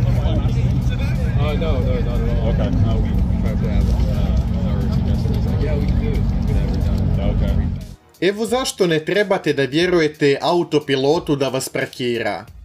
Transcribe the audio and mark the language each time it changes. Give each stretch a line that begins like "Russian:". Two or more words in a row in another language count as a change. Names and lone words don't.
English: No, not at all. Okay. We tried to have our suggestions. Like, yeah, we can do it. We never done it. Okay.
Serbian: Evo zašto ne trebate da vjerujete autopilotu da vas parkira.